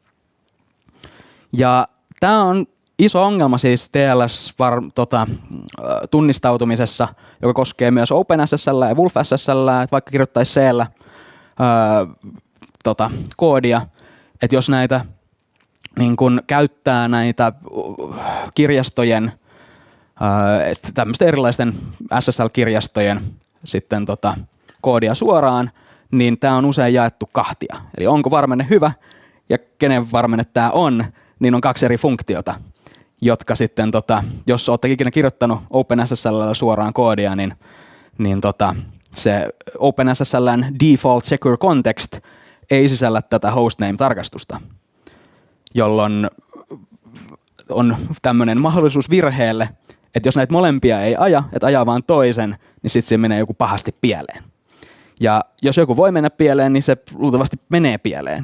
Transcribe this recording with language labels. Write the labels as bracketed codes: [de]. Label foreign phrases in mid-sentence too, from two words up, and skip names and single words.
[fi] Ja tämä on iso ongelma siis TLS-tunnistautumisessa, joka koskee myös OpenSSL ja WolfSSL, että vaikka kirjoittaisi C:llä koodia, että jos näitä niin kun käyttää näitä kirjastojen, tämmöisten erilaisten SSL-kirjastojen sitten koodia suoraan, niin tämä on usein jaettu kahtia. Eli onko varmenne hyvä ja kenen varmenne tämä on, niin on 2 eri funktiota, jotka sitten, jos olette ikinä kirjoittanut OpenSSL suoraan koodia, niin se OpenSSL:n [en] default secure context [fi] ei sisällä tätä hostname-tarkastusta, jolloin on tämmöinen mahdollisuus virheelle, että jos näitä molempia ei aja, että ajaa vaan toisen, niin sitten siinä menee joku pahasti pieleen. Ja jos joku voi mennä pieleen, niin se luultavasti menee pieleen.